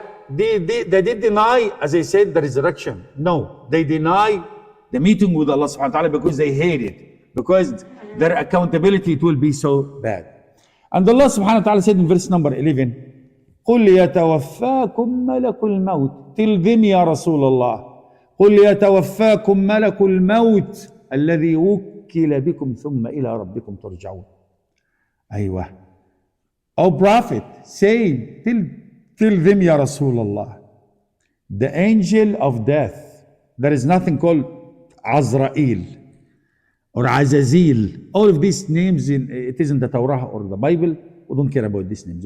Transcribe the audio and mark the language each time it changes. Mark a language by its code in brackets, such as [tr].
[en] they did deny, as I said, the resurrection. No, they deny the meeting with Allah subhanahu wa ta'ala because they hate it, because their accountability, it will be so bad. And Allah subhanahu wa ta'ala said in verse number 11, [ar] قُلْ يَتَوَفَّاكُمْ مَلَكُ الْمَوْتِ. [en] Tell them, [ar] Ya Rasulullah, قُلْ يَتَوَفَّاكُمْ مَلَكُ الْمَوْتِ الَّذِي وُكِّلَ بِكُمْ ثُمَّ إِلَىٰ رَبِّكُمْ تُرْجَعُونَ. أيوة. [en] O Prophet, say, tell them, Ya Rasulullah, the angel of death, there is nothing called Azrael or Azazil. All of these names, it is in the Torah or the Bible. We don't care about these names.